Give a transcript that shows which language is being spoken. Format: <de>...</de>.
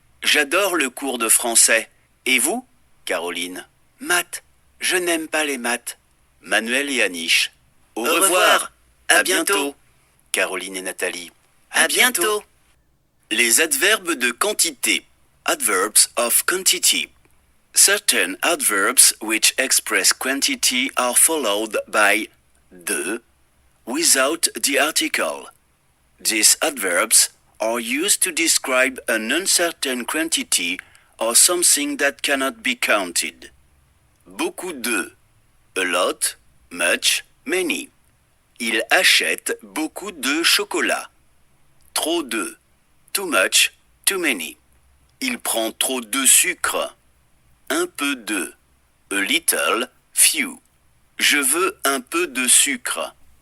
<fr>J'adore le cours de français. Et vous? Caroline. Maths. Je n'aime pas les maths. Manuel et Anish. Au revoir. À bientôt. Caroline et Nathalie. À bientôt. Les adverbes de quantité.</fr> <en>Adverbs of quantity. Certain adverbs which express quantity are followed by de without the article. These adverbs are used to describe an uncertain quantity or something that cannot be counted.</en> <fr>Beaucoup de,</fr> <en>a lot, much, many.</en> <fr>Il achète beaucoup de chocolat. Trop de,</fr> <en>too much, too many.</en> <fr>Il prend trop de sucre. Un peu de,</fr> <en>a little, few.</en> <fr>Je veux un peu de sucre.</fr>